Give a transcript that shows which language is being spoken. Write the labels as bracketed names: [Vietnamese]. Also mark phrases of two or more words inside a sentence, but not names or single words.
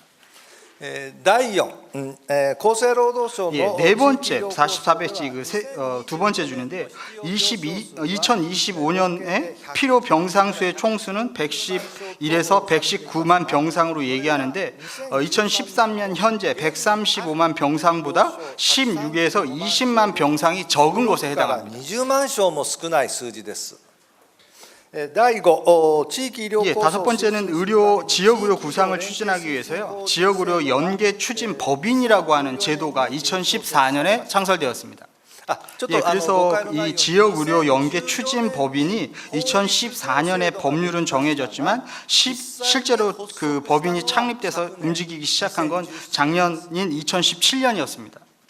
[Korean] 예, 네 번째 44페이지 두 번째 줄인데 2025년에 필요 병상수의 총수는 111에서 119만 병상으로 얘기하는데 2013년 현재 135만 병상보다 16에서 20만 병상이 적은 것에 해당합니다. [Japanese] 20만 床も少ない数字です。 [Korean] 예, 다섯 번째는 지역의료 구상을 추진하기 위해서요. 지역의료 연계 추진 법인이라고 하는 제도가 2014년에 창설되었습니다. 예, 그래서 이 지역 의료 연계 추진 법인이 2014년에 법률은 정해졌지만 실제로 그 법인이 창립돼서 움직이기 시작한 건 작년인 2017년이었습니다.